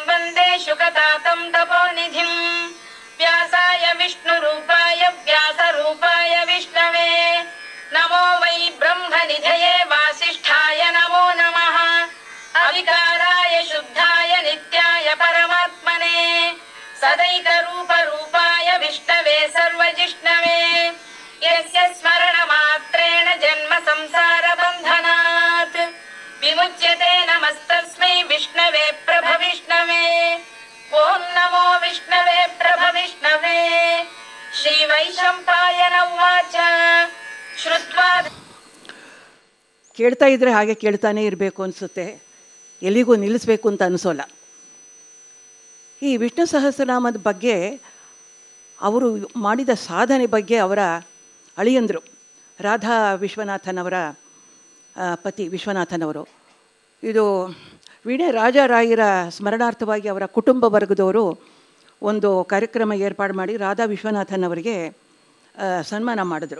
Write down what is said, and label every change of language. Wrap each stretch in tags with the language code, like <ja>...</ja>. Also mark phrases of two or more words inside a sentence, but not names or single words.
<sa>ವಂದೇ ಶುಕತಾತಂ ತಪೋನಿಧಿಂ ವ್ಯಾಸಾಯ ವಿಷ್ಣುರೂಪಾಯ ವ್ಯಾಸರೂಪಾಯ ವಿಷ್ಣವೇ ನಮೋ ವೈ ಬ್ರಹ್ಮನಿಧಯೇ ವಾಸಿಷ್ಠಾಯ ನಮೋ ನಮಃ ಅವಿಕಾರಾಯ ಶುದ್ಧಾಯ ನಿತ್ಯಾಯ ಪರಮಾತ್ಮನೇ ಸದೈಕರೂಪರೂಪಾಯ ವಿಷ್ಣವೇ ಸರ್ವಜಿಷ್ಣವೇ ಯಸ್ಯ ಸ್ಮರಣಮಾತ್ರೇಣ ಜನ್ಮ ಸಂಸಾರ ಬಂಧನಾತ್ ವಿಮುಚ್ಯತೆ ನಮಸ್ತಸ್ಮೈ ವಿಷ್ಣವೇ ಪ್ರಭವಿಷ್ಣವೇ ಓಂ ನಮೋ ವಿಷ್ಣವೇ ಪ್ರಭವಿಷ್ಣವೇ ಶ್ರೀ ವೈಶಂಪಾಯನ ಉವಾಚ ಶ್ರುತ್ವಾ.</sa> <kn>ಕೇಳ್ತಾ ಇದ್ದರೆ ಹಾಗೆ ಕೇಳ್ತಾನೆ ಇರಬೇಕು ಅನಿಸುತ್ತೆ, ಎಲ್ಲಿಗೂ ನಿಲ್ಲಿಸಬೇಕು ಅಂತ ಅನಿಸೋಲ್ಲ. ಈ ವಿಷ್ಣು ಸಹಸ್ರನಾಮದ ಬಗ್ಗೆ, ಅವರು ಮಾಡಿದ ಸಾಧನೆ ಬಗ್ಗೆ ಅವರ ಅಳಿಯಂದರು ರಾಧಾ ವಿಶ್ವನಾಥನವರ ಪತಿ ವಿಶ್ವನಾಥನವರು, ಇದು ವೀಣೆ ರಾಜಾರಾಯರ ಸ್ಮರಣಾರ್ಥವಾಗಿ ಅವರ ಕುಟುಂಬ ವರ್ಗದವರು ಒಂದು ಕಾರ್ಯಕ್ರಮ ಏರ್ಪಾಡು ಮಾಡಿ ರಾಧಾ ವಿಶ್ವನಾಥನವರಿಗೆ ಸನ್ಮಾನ ಮಾಡಿದ್ರು.</kn>